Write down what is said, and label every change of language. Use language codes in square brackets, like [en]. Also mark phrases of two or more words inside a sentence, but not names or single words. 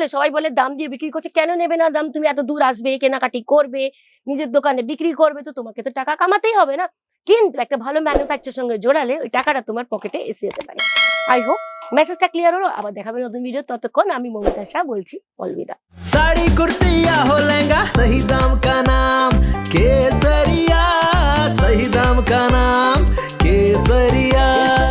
[bn] সবাই বলে দাম দিয়ে বিক্রি করছে, কেন নেবে না দাম? তুমি এত দূর আসবে, কেনাকাটি করবে, নিজের দোকানে বিক্রি করবে, তো তোমাকে তো টাকা কামাতেই হবে না? কিন্তু একটা ভালো ম্যানুফ্যাকচারের সঙ্গে জোড়ালে ওই টাকাটা তোমার পকেটে এসে যেতে পারে। [en] I hope [bn] মেসেজটা ক্লিয়ার হলো। আবার দেখাবে নতুন ভিডিও, ততক্ষণ আমি মমিতা শাহ বলছি অলবিদা। [hi] साड़ी कुर्ती या हो लहंगा, सही दाम का नाम केसरिया, सही दाम का नाम केसरिया।